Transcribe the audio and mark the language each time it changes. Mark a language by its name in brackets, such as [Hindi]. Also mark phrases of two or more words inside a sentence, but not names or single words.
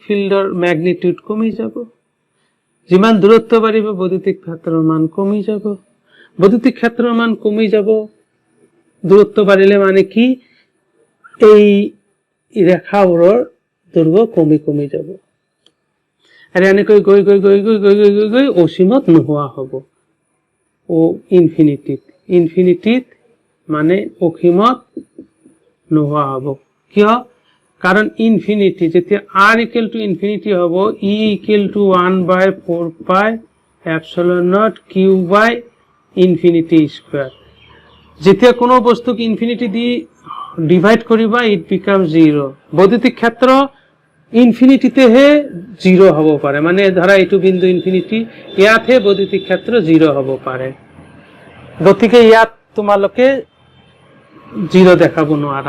[Assamese] ফিল্ডৰ ম্যাগনিটিউড কমি যাব যিমান দূৰত্ব বাঢ়িব বৈদ্যুতিক ক্ষেত্ৰৰ মান কমি যাব বৈদ্যুতিক ক্ষেত্ৰৰ মান কমি যাব দূৰত্ব বাঢ়িলে মানে কি এই ৰেখাবোৰৰ দৈৰ্ঘ্য কমি যাব আৰু এনেকৈ গৈ অসীমত নোহোৱা হ'ব ও ইনফিনিটিত মানে অসীমত নোহোৱা হ'ব। কিয়? [English] কাৰণ ইনফিনিটি যেতিয়া r equal to infinity হ'ব, e equal to 1/4 pi epsilon not q by infinity square. [Assamese] যেতিয়া কোনো বস্তুক ইনফিনিটি দি ডিভাইড কৰিবা [English] it become 0. [Assamese] বৈদ্যুতিক ক্ষেত্ৰ ইনফিনিটিতেহে 0 হ'ব পাৰে, মানে ধৰা এইটো বিন্দু ইনফিনিটি, ইয়াতহে বৈদ্যুতিক ক্ষেত্ৰ 0 হ'ব পাৰে। গতিকে ইয়াত তোমালোকে 0 দেখাব নোৱাৰা।